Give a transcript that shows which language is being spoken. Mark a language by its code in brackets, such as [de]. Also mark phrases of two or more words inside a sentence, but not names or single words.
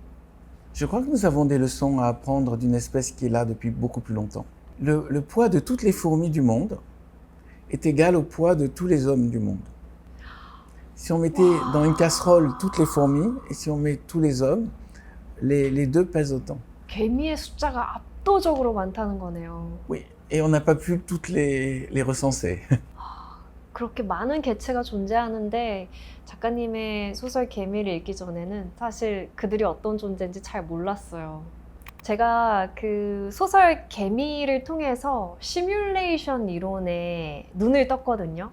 [fr] Je crois que nous avons des leçons à apprendre d'une espèce qui est là depuis beaucoup plus longtemps. Le poids de toutes les fourmis du monde est égal au poids de tous les hommes du monde. Si on mettait dans une casserole toutes les fourmis et si on met tous les hommes, les deux pèsent autant. [ko] 개미의 숫자가 압도적으로 많다는 거네요. [fr] Oui, et on n'a pas pu toutes les recenser. [ko] 그렇게 많은 개체가 존재하는데 작가님의 소설 개미를 읽기 전에는 사실 그들이 어떤 존재인지 잘 몰랐어요. 제가 그 소설 개미를 통해서 시뮬레이션 이론에 눈을 떴거든요.